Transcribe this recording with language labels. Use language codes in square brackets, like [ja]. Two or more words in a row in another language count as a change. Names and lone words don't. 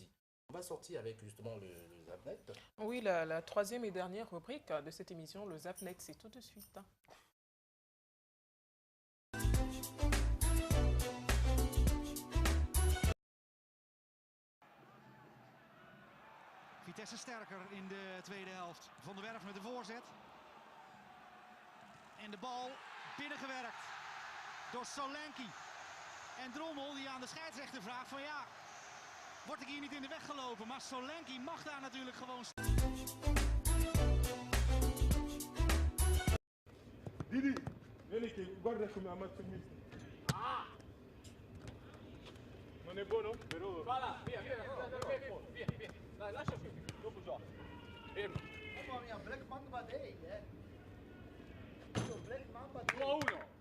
[fr] On va sortir avec justement le Zapnet. Oui, la troisième et dernière rubrique de cette émission, le Zapnet, c'est tout de suite. [nl] Vitesse sterker in de tweede helft. Van der Werf met de voorzet. En de bal binnengewerkt door Solanke. En Drommel die aan de scheidsrechter vraagt van ja, word ik hier niet in de weg gelopen? Maar Solanke mag daar natuurlijk gewoon... [it] Didi, vieni qui, guarda come ammazzo il mister. Non è buono? Però... Voilà, via. Dai, lascia qui, dopo gioco. Fermo. Mamma mia, [en] Black Mamba Day, Black Mamba Day. 1-1.